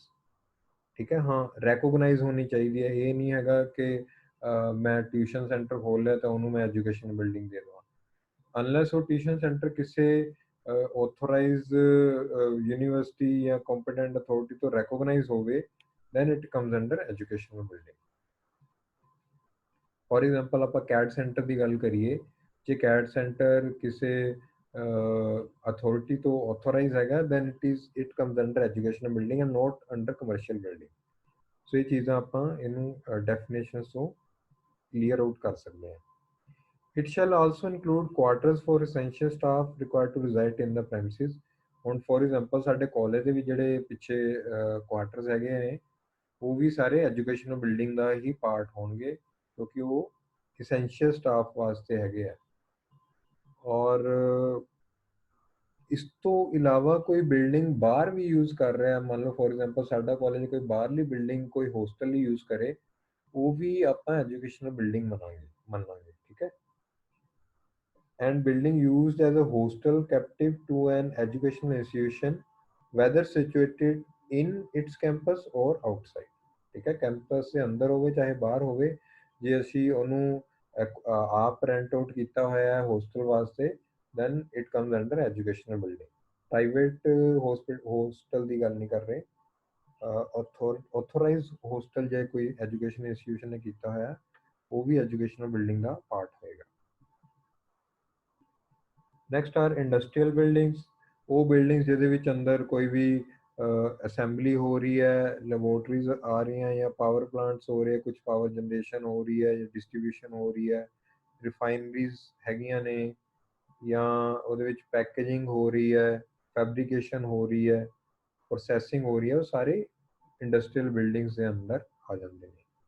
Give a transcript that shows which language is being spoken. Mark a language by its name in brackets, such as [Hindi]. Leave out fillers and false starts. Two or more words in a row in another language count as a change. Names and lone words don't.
[Punjabi] ਠੀਕ ਹੈ, ਹਾਂ ਰੈਕੋਗਨਾਈਜ਼ ਹੋਣੀ ਚਾਹੀਦੀ ਹੈ। ਇਹ ਨਹੀਂ ਹੈਗਾ ਕਿ ਮੈਂ [English] tuition center [Punjabi] ਖੋਲ ਲਿਆ ਤਾਂ ਉਹਨੂੰ ਮੈਂ [English] education building [Punjabi] ਦੇ ਦੇਵਾਂ। ਅਨਲੈਸ ਉਹ [English] tuition center [Punjabi] ਕਿਸੇ [English] authorized university [Punjabi] ਜਾਂ [English] competent authority [Punjabi] ਤੋਂ ਰੈਕੋਗਨਾਈਜ਼ ਹੋਵੇ, [English] then it comes under educational building। for example [Punjabi] ਆਪਾਂ CAD ਸੈਂਟਰ ਦੀ ਗੱਲ ਕਰੀਏ, ਜੇ CAD ਸੈਂਟਰ ਕਿਸੇ ਅਥਾਰਟੀ ਤੋਂ ਆਥੋਰਾਈਜ਼ ਹੈਗਾ, [English] then it comes under educational building and not under commercial building। [Punjabi] ਸੋ ਇਹ ਚੀਜ਼ਾਂ ਆਪਾਂ ਇਹਨੂੰ ਡੈਫੀਨੇਸ਼ਨਸ ਤੋਂ [English] clear out [Punjabi] ਕਰ ਸਕਦੇ ਹਾਂ। [English] It shall also include quarters for essential staff required to reside in the premises। [Punjabi] ਹੁਣ [English] for example [Punjabi] ਸਾਡੇ ਕਾਲਜ ਦੇ ਵੀ ਜਿਹੜੇ ਪਿੱਛੇ ਕੁਆਟਰਸ ਹੈਗੇ ਨੇ, ਉਹ ਵੀ ਸਾਰੇ [English] educational building [Punjabi] ਦਾ ਹੀ ਪਾਰਟ ਹੋਣਗੇ, ਕਿਉਂਕਿ ਉਹ [English] essential staff [Punjabi] ਵਾਸਤੇ ਹੈਗੇ ਆ। ਔਰ ਇਸ ਤੋਂ ਇਲਾਵਾ ਕੋਈ ਬਿਲਡਿੰਗ ਬਾਹਰ ਵੀ ਯੂਜ਼ ਕਰ ਰਿਹਾ, ਮੰਨ ਲਓ [English] for example [Punjabi] ਸਾਡਾ ਕਾਲਜ ਕੋਈ ਬਾਹਰਲੀ ਬਿਲਡਿੰਗ ਕੋਈ ਹੋਸਟਲ ਲਈ ਯੂਜ਼ ਕਰੇ, ਉਹ ਵੀ ਆਪਾਂ [English] educational building [Punjabi] ਮੰਨਾਂਗੇ। ਠੀਕ ਹੈ। [English] And building used as a hostel captive to an educational institution, whether situated in its campus or outside। [Punjabi] ਠੀਕ ਹੈ, कैंपस ਦੇ ਅੰਦਰ ਹੋਵੇ ਚਾਹੇ ਬਾਹਰ ਹੋਵੇ, ਜੇ ਅਸੀਂ ਉਹਨੂੰ ਆਪ [English] rent out [Punjabi] ਕੀਤਾ ਹੋਇਆ ਹੈ ਹੋਸਟਲ ਵਾਸਤੇ, [English] then it comes under educational building। private hostel [Punjabi] ਦੀ ਗੱਲ ਨਹੀਂ ਕਰ ਰਹੇ, [English] authorized hostel [Punjabi] ਜੇ ਕੋਈ [English] education institution [Punjabi] ਨੇ ਕੀਤਾ ਹੋਇਆ, ਉਹ ਵੀ [English] educational building [Punjabi] ਦਾ ਪਾਰਟ ਹੋਏਗਾ। [English] next are industrial buildings, [Punjabi] ਉਹ ਬਿਲਡਿੰਗਸ ਜਿਹਦੇ ਵਿੱਚ ਅੰਦਰ ਕੋਈ ਵੀ ਅਸੈਂਬਲੀ ਹੋ ਰਹੀ ਹੈ, ਲੈਬੋਰਟਰੀਜ਼ ਆ ਰਹੀਆਂ ਜਾਂ [English] power plants [Punjabi] ਹੋ ਰਹੇ, ਕੁਝ [English] power generation [Punjabi] ਹੋ ਰਹੀ ਹੈ ਜਾਂ ਡਿਸਟ੍ਰੀਬਿਊਸ਼ਨ ਹੋ ਰਹੀ ਹੈ, ਰਿਫਾਈਨਰੀਜ਼ ਹੈਗੀਆਂ ਨੇ, ਜਾਂ ਉਹਦੇ ਵਿੱਚ ਪੈਕੇਜਿੰਗ ਹੋ ਰਹੀ ਹੈ, ਫੈਬਰੀਕੇਸ਼ਨ ਹੋ ਰਹੀ ਹੈ, ਪ੍ਰੋਸੈਸਿੰਗ ਹੋ ਰਹੀ ਹੈ, ਉਹ ਸਾਰੇ [English] industrial buildings [Punjabi] ਦੇ ਅੰਦਰ ਆ ਜਾਂਦੇ ਨੇ।